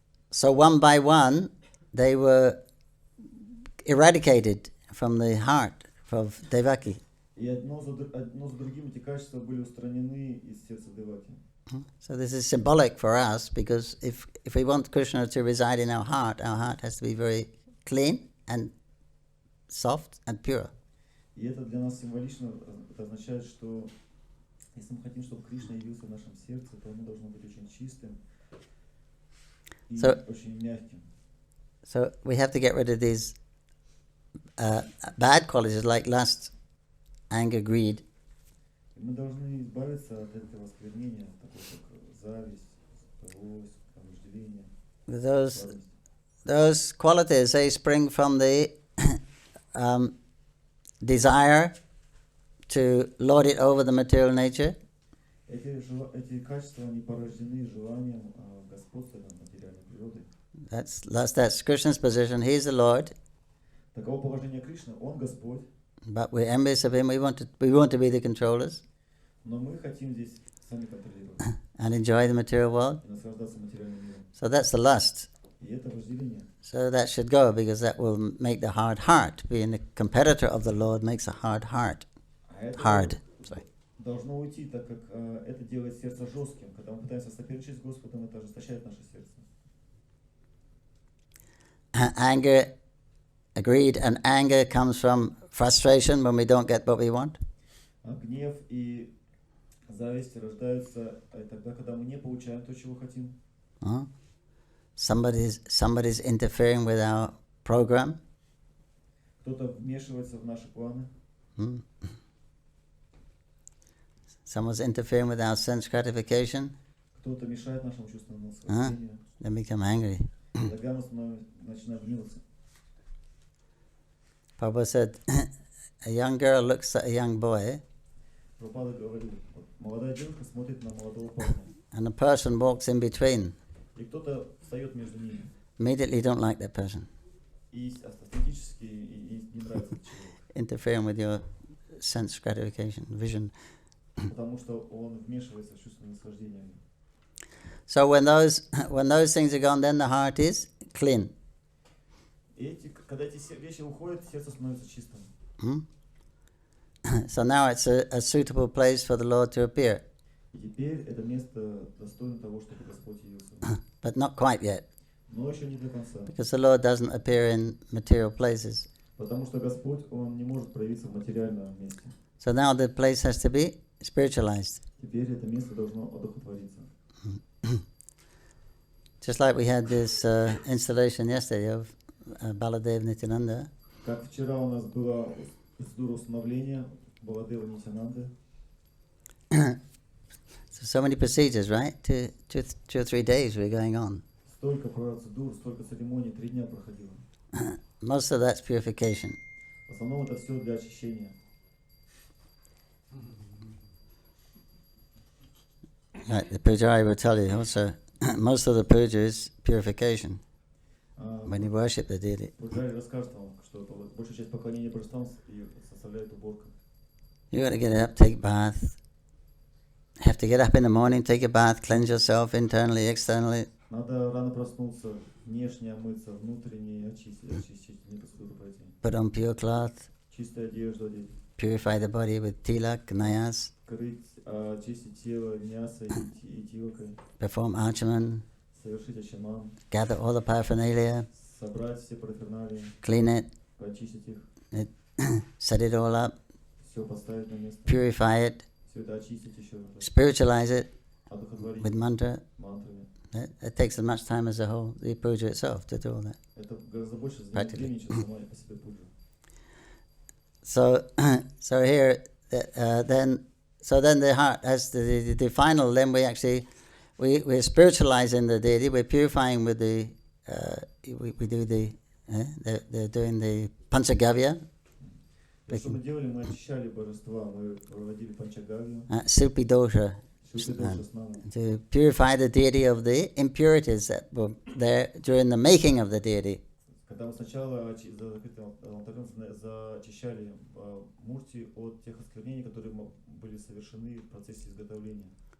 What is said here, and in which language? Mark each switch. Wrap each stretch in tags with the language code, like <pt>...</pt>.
<en>So one by one, they were eradicated from the heart of Devaki.</en> <ru>И одно за другим эти качества были устранены из сердца Деваки.</ru> <en>So this is symbolic for us, because if we want Krishna to reside in our heart has to be very clean and soft and pure.</en> <ru>И это для нас символично, это означает, что если мы хотим, чтобы Кришна явился в нашем сердце, то оно должно быть очень чистым и очень мягким.</ru> <en>So we have to get rid of these bad qualities like lust, anger, greed.</en> <ru>Мы должны избавиться от этого осквернения, такого как зависть, злость, вожделение.</ru> <en>Those qualities, they spring from the desire to lord it over the material nature.</en> <ru>Эти качества, они порождены желанием господства над материальной природой.</ru> <en>That's Krishna's position. He's the Lord.</en> <ru>Таково положение Кришны, он Господь.</ru> <en>But we're envious of him. We want to be the controllers.</en> <ru>Но мы хотим здесь сами контролировать.</ru> <en>And enjoy the material world.</en> <ru>И наслаждаться материальным миром.</ru> <en>So that's the lust.</en> <ru>И это вожделение.</ru> <en>So that should go, because that will make the hard heart. Being a competitor of the Lord makes a hard heart. Hard. Sorry.</en> <ru>Должно уйти, так как это делает сердце жестким. Когда мы пытаемся соперничать с Господом, это ожесточает наше сердце.</ru> <en>Anger, greed and anger comes from frustration when we don't get what we want.</en> <ru>Гнев и зависть рождаются тогда, когда мы не получаем то, чего хотим.</ru> <en>Somebody's interfering with our program.</en> <ru>Кто-то вмешивается в наши планы.</ru> <en>Someone's interfering with our sense gratification.</en> <ru>Кто-то мешает нашему чувственному наслаждению.</ru> <en>Then become angry.</en> <ru>Тогда мы начинаем гневаться.</ru> <en>Prabhupada said, a young girl looks at a young boy,</en> <ru>Прабхупада говорил, молодая девушка смотрит на молодого парня.</ru> <en>and a person walks in between.</en> <ru>И кто-то встает между ними.</ru> <en>Immediately don't like that person.</en> <ru>И автоматически не нравится человек.</ru> <en>Interfering with your sense gratification, vision.</en> <ru>Потому что он вмешивается в чувственное наслаждение.</ru> <en>So when those things are gone, then the heart is clean.</en> <ru>Когда эти вещи уходят, сердце становится чистым.</ru> <en>So now it's a suitable place for the Lord to appear.</en> <ru>И теперь это место достойно того, чтобы Господь явился.</ru> <en>But not quite yet.</en> <ru>Но еще не до конца.</ru> <en>Because the Lord doesn't appear in material places.</en> <ru>Потому что Господь, Он не может проявиться в материальном месте.</ru> <en>So now the place has to be spiritualized.</en> <ru>Теперь это место должно одухотвориться.</ru> <en>Just like we had this installation yesterday of Baladev Nityananda.</en> <ru>Как вчера у нас было процедура установления Баладева Нитянанды.</ru> <en>So many procedures, right? Two or 3 days we're going on.</en> <ru>Столько процедур, столько церемоний, 3 дня проходило.</ru> <en>Most of that's purification.</en> <ru>В основном это все для очищения.</ru> <en>Right, the Pujari will tell you also, most of the puja is purification. When you worship the deity.</en> <ru>Пуджари расскажет вам, что большая часть поклонения божествам составляет уборка.</ru> <en>You got to get up, take bath. Have to get up in the morning, take a bath, cleanse yourself internally, externally.</en> <ru>Надо рано проснуться, внешне омыться, внутренне очистить, не процедуру пройти.</ru> <en>Put on pure cloth.</en> <ru>Чистую одежду одеть.</ru> <en>Purify the body with tilak, nayas.</en> <ru>Очистить тело мясо и тилкой.</ru> <en>Perform archaman.</en> <ru>Совершить ачаман.</ru> <en>Gather all the paraphernalia.</en> <ru>Собрать все параферналии.</ru> <en>Clean it.</en> <ru>Почистить их.</ru> <en>Set it all up.</en> <ru>Все поставить на место.</ru> <en>Purify it.</en> <ru>Все это очистить еще раз.</ru> <en>Spiritualize it</en> <ru>Одухотворить.</ru> <en>with mantra.</en> <ru>Мантрами.</ru> <en>It takes as much time as the puja itself to do all that.</en> <ru>Это гораздо больше занимает времени, чем сама по себе пуджа.</ru> <en>So here, then so then the heart has the final. Then we actually we're spiritualizing the deity. We're purifying with the we do they're doing the Panchagavya.</en> <ru>То, что мы делали, мы очищали божества, мы проводили панчагавью. Supidosha.</ru> <en>To purify the deity of the impurities that were there during the making of the deity.</en> <ru>Когда мы сначала за закрытым алтарем зачищали мурти от тех осквернений, которые были совершены в процессе изготовления.</ru>